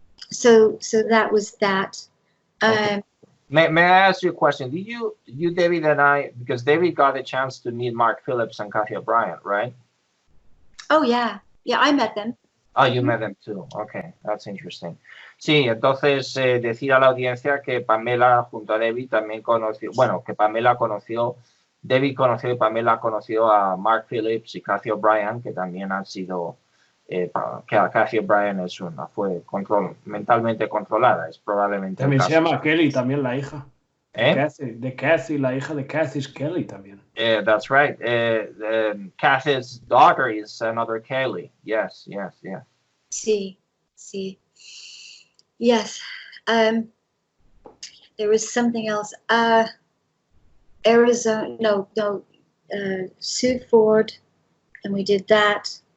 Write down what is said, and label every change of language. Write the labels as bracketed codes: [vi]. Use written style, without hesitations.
[en] So that was that. Okay. May I ask you a question? Did you, David and I, because David got a chance to meet Mark Phillips and Kathy O'Brien, right? Oh, yeah. Yeah, I met them. Oh, you met them too. Okay, that's interesting. [es] Sí, entonces decir a la audiencia que Pamela junto a David también conoció, bueno, que Pamela conoció, David conoció y Pamela conoció a Mark Phillips y Kathy O'Brien, que también han sido, que Kathy O'Brien fue mentalmente controlada, es probablemente también el se caso. llama Kelly, también la hija. De Kathy, la hija de Kathy es Kelly también. [en] That's right. Kathy's daughter is another Kelly. Yes. [es] Sí. Yes. [en] There was something else. Arizona, Sue Ford, and we did that.